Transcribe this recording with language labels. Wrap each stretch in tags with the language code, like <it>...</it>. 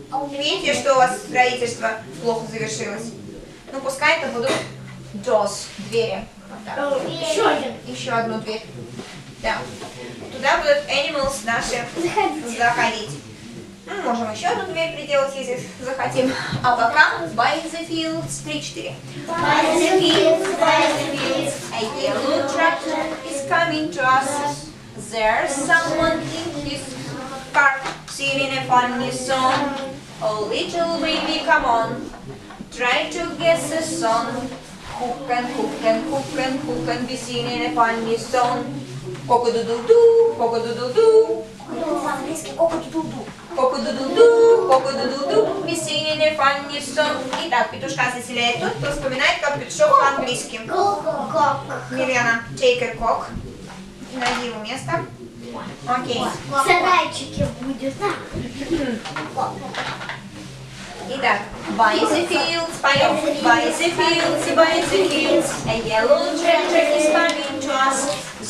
<ru>Видите, что у вас строительство плохо завершилось? Ну, пускай это будут doors, двери. Вот так. Еще один. Еще одну дверь. Да. Туда будут animals наши заходить. Ну, можем еще одну дверь приделать, если захотим. А пока</ru> <en>by the fields 3-4. By the fields, A yellow tractor is coming to us. There's someone in his car singing a funny song. Oh, little baby, come on. Try to guess the song. Who can be singing a funny song? Coco-doodle-doo, coco-doodle-doo.</en> <ru>по-английски коко-ду-ду-ду. Коко-ду-ду-ду, коко-ду-ду-ду,</ru> <en>we singing a funny song.</en> <ru>Итак, петушка заселяет тот, кто вспоминает, как петушок по-английски. Кок.</ru> <en>Милена, take a cock.</en> <ru>Найди его место. Окей. В сарайчике будет. Итак,</ru> <en>by the fields,</en> <ru>поем.</ru> <en>By the fields, a yellow tractor is coming to us.</en>